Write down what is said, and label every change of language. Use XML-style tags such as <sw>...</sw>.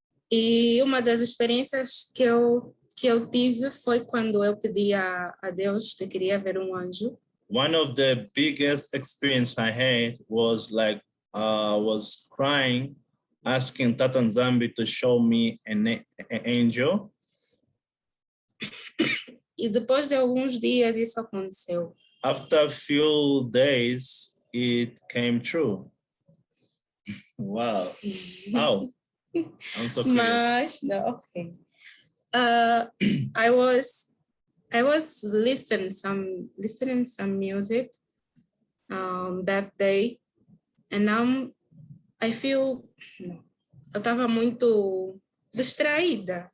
<pt>E uma das experiências que eu tive foi quando eu pedi a Deus que queria ver um anjo.</pt> <en>One of the biggest experience I had was like was crying, asking Tatanzambi to show me an angel.</en> <pt>E depois de alguns dias isso aconteceu.</pt> <en>After a few days, it came true. Wow. Wow. I'm so curious. Mas, no, okay. I was listening some music that day, and I feel</en> <pt>eu estava muito distraída.</pt>